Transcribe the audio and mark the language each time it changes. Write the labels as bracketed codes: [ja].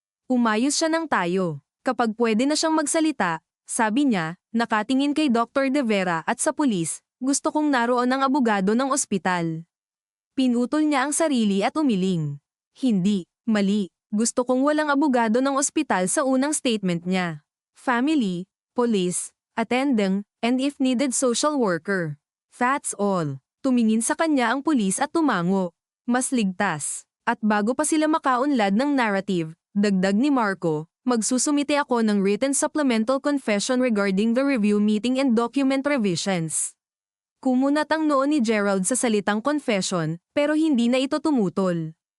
[tl] Umayos siya ng tayo. Kapag pwede na siyang magsalita, sabi niya, nakatingin kay Dr. De Vera at sa pulis, gusto kong naroon ang abogado ng ospital. Pinutol niya ang sarili at umiling. Hindi, mali. Gusto kong walang abogado ng ospital sa unang statement niya. [en] Family, police, attending, and if needed social worker. That's all. [tl] Tumingin sa kanya ang pulis at tumango. Mas ligtas. At bago pa sila makaunlad ng narrative, dagdag ni Marco, magsusumite ako ng [en] written supplemental confession regarding the review meeting and document revisions. [tl] Kumunat ang noo ni Gerald sa salitang confession, pero hindi na ito tumutol.